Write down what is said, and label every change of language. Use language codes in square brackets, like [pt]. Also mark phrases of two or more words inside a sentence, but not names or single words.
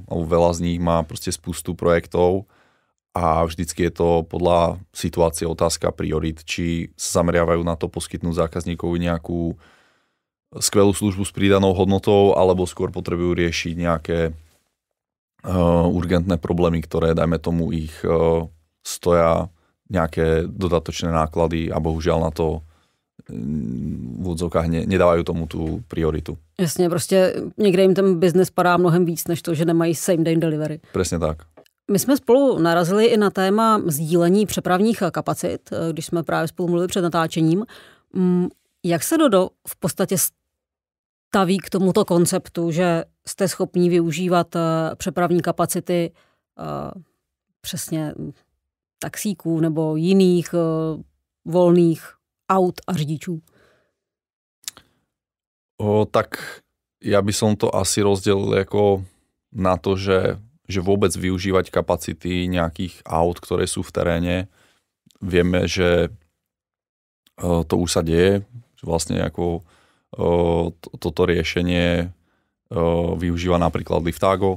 [sk] alebo veľa z nich má proste spustu projektov a vždycky je to podľa situácie otázka priorit, či sa zameriavajú na to poskytnúť zákazníkovi nejakú skvelú službu s pridanou hodnotou, alebo skôr potrebujú riešiť nejaké urgentné problémy, ktoré, dajme tomu, ich stoja nejaké dodatočné náklady a bohužiaľ na to v úvodzovkách nedávajú tomu tu prioritu. [cs] Jasně, prostě někde jim ten biznes padá mnohem víc, než to, že nemají [en] same day delivery. [sk] Presne tak. [cs] My jsme spolu narazili i na téma sdílení přepravních kapacit, když jsme právě spolu mluvili před natáčením. Jak se Dodo v podstatě staví k tomuto konceptu, že jste schopní využívat přepravní kapacity přesně taxíků nebo jiných volných aut a řidičů? [sk] Tak ja by som to asi rozdelil jako na to, že vôbec využívať kapacity nejakých aut, ktoré sú v teréne. Vieme, že to už sa deje, že vlastne ako toto riešenie využíva napríklad Liftago.